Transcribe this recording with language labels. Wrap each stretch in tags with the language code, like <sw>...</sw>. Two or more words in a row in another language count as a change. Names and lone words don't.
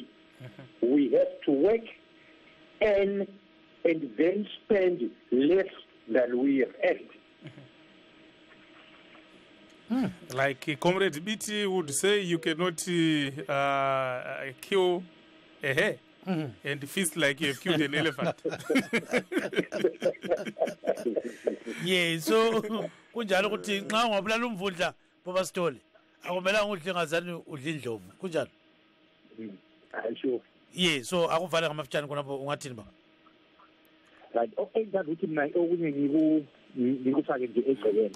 <en>We have to work and then spend less than we have earned. Like Comrade BT would say, you cannot kill a hare and feast like you have killed an elephant.</en> <nd>Yeah, so kunjalo ukuthi nxa ungabulala umvundla baba Sithole akumelanga udle ngazani udle indlovu kunjalo.</nd> <en>Sure.</en> <nd>Yeah, so akuvale ngamafitshane khonapho ungathini ba? Right, engathi ukuthi mina okunye ngikufake nje egcekeni.</nd>